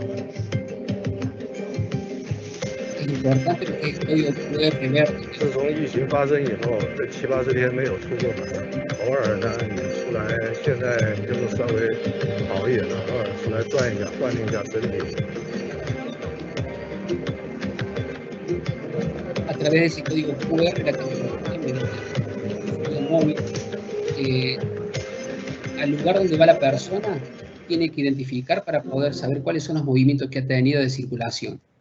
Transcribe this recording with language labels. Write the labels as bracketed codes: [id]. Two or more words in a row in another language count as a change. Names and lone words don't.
[zh] 自从疫情发生以后，这7、80天没有出过门，偶尔呢你出来，现在就是稍微好一点了，偶尔出来转一下，锻炼一下身体。 [es] A través de ese código QR, la tecnología móvil, al lugar donde va la persona, tiene que identificar para poder saber cuáles son los movimientos que ha tenido de circulación.